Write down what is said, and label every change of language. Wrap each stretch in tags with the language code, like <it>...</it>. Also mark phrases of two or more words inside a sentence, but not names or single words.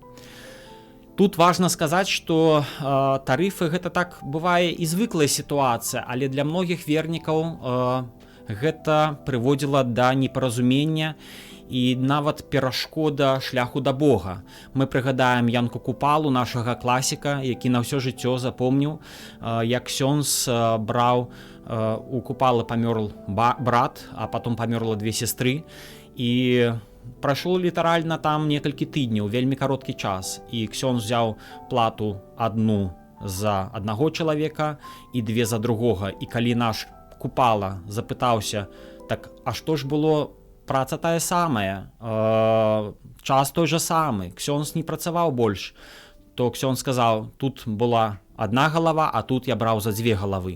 <be>Тут важна сказаць, што тарыфы гэта так бывае і звыклая сітуацыя, але для многіх вернікаў гэта прыводзіла да непаразумення і нават перашкода шляху да Бога. Мы прыгадаем Янку Купалу, нашага класіка, які на ўсё жыццё запомніў, як ксёндз браў, у Купалы памёр брат, а потом памёрла две сестры, і прайшло літаральна там некалькі тыдняў, вельмі кароткі час, і ксёндз узяў плату адну за аднаго чалавека і две за другога. І калі наш Купала запытаўся, так, а што ж было, праца тая самая, час той жа самы, ксёндз не працаваў больш, то ксёндз сказаў, тут была адна галава, а тут я браў за дзве галавы.</be>